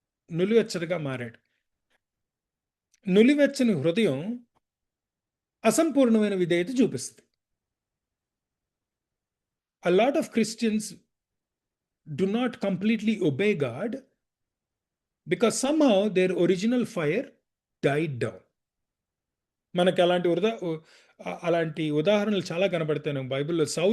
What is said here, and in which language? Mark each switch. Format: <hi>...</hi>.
<te>నులివెచ్చగా మారాడు. నులివెచ్చని హృదయం అసంపూర్ణమైన విధేయత చూపిస్తుంది.</te> <en>A lot of Christians do not completely obey God because somehow their original fire died down.</en> <te>మనకి అలాంటి ఉదాహరణలు చాలా కనబడతాయి బైబిల్‌లో.</te>